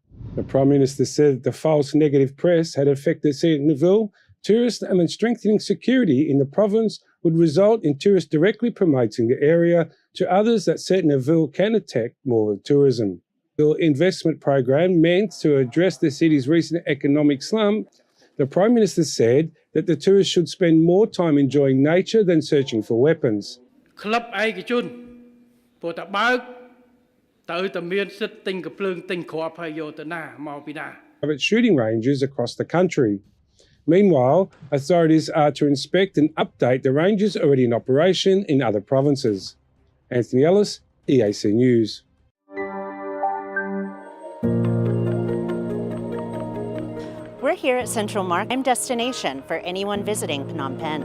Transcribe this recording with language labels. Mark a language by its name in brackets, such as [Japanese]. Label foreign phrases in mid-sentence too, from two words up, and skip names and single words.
[English] The Prime Minister said that the false negative press had affected Sihanoukville tourists and strengthening security in the province would result in tourists directly promoting the area to others that Sihanoukville can attract more tourism. The investment program meant to address the city's recent economic slump. The Prime Minister said that the tourists should spend more time enjoying nature than searching for weapons. [Khmer] ក្លឹបឯកជនព្រោះតែបើកទៅតែមានសិទ្ធិទិញកំភ្លើងទិញគ្រាប់ហើយយកទៅណាមកពីណា [English] Private shooting ranges across the country. Meanwhile, authorities are to inspect and update the ranges already in operation in other provinces. Anthony Ellis, EAC News. We're here at Central Market, destination for anyone visiting Phnom Penh.